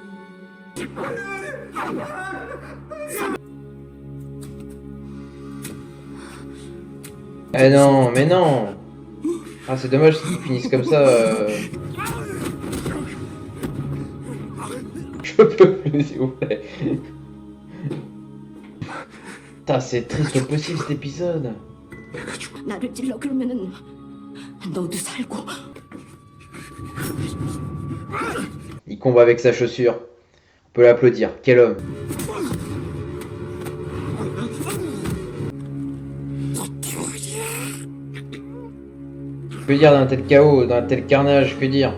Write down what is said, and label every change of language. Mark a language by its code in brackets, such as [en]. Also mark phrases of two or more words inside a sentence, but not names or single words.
[fr] Eh non, mais non. Ah, c'est dommage qu'ils finissent comme ça. Je peux plus, s'il vous plaît. Putain, c'est triste au possible cet épisode. [ko] 나를 찔러 그러면은 너도 살고. [fr] Il combat avec sa chaussure. On peut l'applaudir. Quel homme. Que dire d'un tel chaos, d'un tel carnage, que dire?